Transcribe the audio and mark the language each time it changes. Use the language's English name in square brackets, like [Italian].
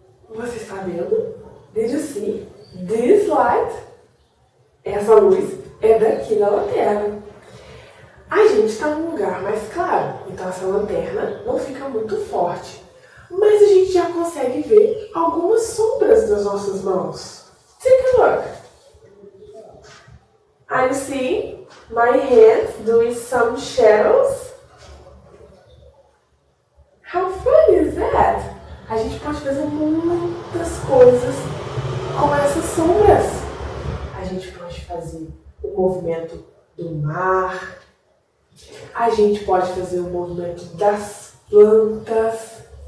[Portuguese] Você está vendo? [English] Did you see this light? [Portuguese] Essa luz é daqui da lanterna. A gente está num lugar mais claro, então essa lanterna não fica muito forte. Mas a gente já consegue ver algumas sombras das nossas mãos. [English] Take a look. I'm seeing my hands doing some shadows. How fun is that? [Portuguese] A gente pode fazer muitas coisas com essas sombras. A gente pode fazer o movimento do mar. A gente pode fazer o movimento das plantas.